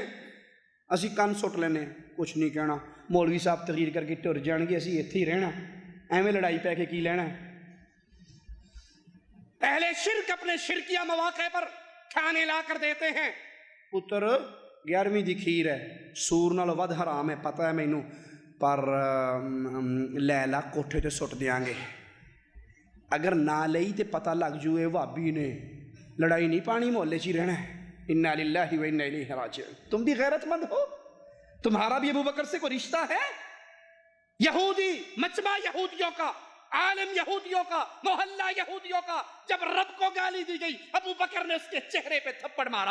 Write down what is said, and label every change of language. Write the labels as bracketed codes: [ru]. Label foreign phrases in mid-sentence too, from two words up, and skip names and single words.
[pa] اسی کن سٹ لینے، کچھ نہیں کہنا، مولوی صاحب تقریر کر کے ٹر جان گے، اسی ایتھے ہی رہنا، ایویں لڑائی پہ کے کی لینا ہے. [ur] اہل شرک اپنے شرکیہ مواقع پر کھانے لا کر دیتے ہیں. [pa] پتر 11ویں دی کھیر ہے، سور نال ود حرام ہے، پتہ ہے مینوں، پر لیلا کوٹھے تے سٹ دیاں گے. اگر نہ لئی تے پتہ لگ جوئے وابی نے، لڑائی نہیں پانی، محلے چی رہنا ہے. [ar] انا للہ و انا الیہ راجعون. [ur] تم بھی غیرت مند ہو، تمہارا بھی ابو بکر سے کوئی رشتہ ہے؟ یہودی، مجمع یہودیوں کا، عالم یہودیوں کا، محلہ یہودیوں کا، جب رب کو گالی دی گئی ابو بکر نے اس کے چہرے پہ تھپڑ مارا.